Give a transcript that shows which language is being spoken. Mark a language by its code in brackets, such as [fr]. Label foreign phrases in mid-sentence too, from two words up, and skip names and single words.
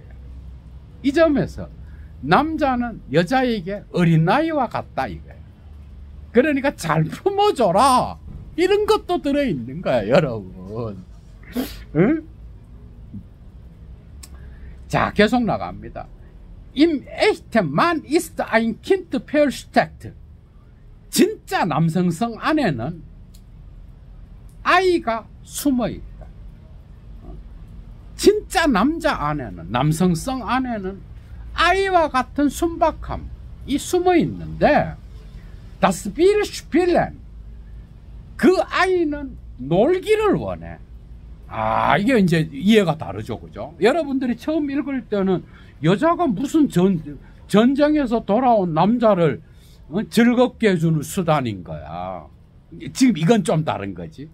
[ko] 이 점에서 남자는 여자에게 어린아이와 같다 이거야. 그러니까 잘 품어줘라. 이런 것도 들어있는 거야, 여러분. 응? 자, 계속 나갑니다. [de] Im echten Mann ist ein Kind versteckt. [ko] 진짜 남성성 안에는 아이가 숨어 있다. 진짜 남자 안에는, 남성성 안에는 아이와 같은 순박함이 숨어 있는데, [de] Das will spielen. [ko] 그 아이는 놀기를 원해. 이게 이제 이해가 다르죠. 그죠? 여러분들이 처음 읽을 때는 여자가 무슨 전쟁에서 돌아온 남자를 즐겁게 해주는 수단인 거야. 지금 이건 좀 다른 거지.